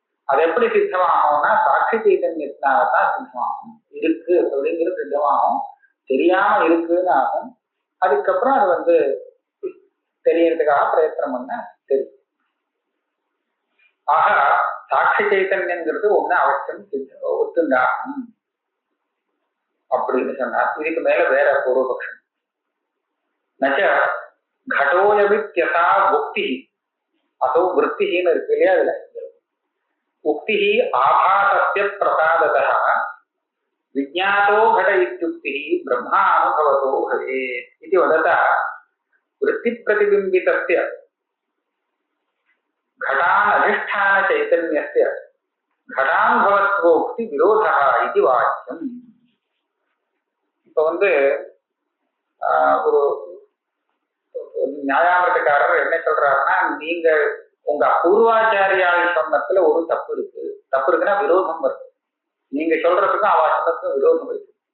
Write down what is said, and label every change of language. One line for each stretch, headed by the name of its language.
Tamil: அது எப்படி சித்தமாகும்னா சாட்சி சைதன்யத்தினால்தான் சித்தமாகும். இருக்கு அப்படிங்கிறது சித்தமாகும், தெரியாம இருக்குன்னு ஆகும். அதுக்கப்புறம் அது வந்து தெரியறதுக்காக பிரயத்தனம் பண்ண தெரியும். ஆக சாட்சி சைத்தன்யங்கிறது ஒண்ணு அவசியம் ஒத்துண்டாகணும் அப்படின்னு சொன்னார். இதுக்கு மேல வேற பூர்வபக்ஷம்.
Sanskrit: நச்ச கடோயமித்யதா உக்தி அதோ விற்த்தின்னு
Tamil: இருக்கு இல்லையா, அதுல
Sanskrit: உக்தி ஆபாசஸ்ய பிரசாததः விஜ்ஞாதோ घट इत्युक्तिः ब्रह्मानुभवतो भवेत् इति वदतः वृत्तिप्रतिबिम्बितस्य घटानधिष्ठानचैतन्यस्य घटानुभवत्वोक्ति विरोधः इति वाक्यम्.
Tamil: இப்போ வந்து ஒரு நியாயாமிரதக்காரர் என்ன சொல்றாருன்னா, நீங்க உங்க பூர்வாச்சாரியால் சொன்னத்துல ஒரு தப்பு இருக்குன்னா விரோதம் வருது. நீங்க சொல்றதுக்கும் அவ சொன்னதுக்கும் விரோதம் இருக்கு.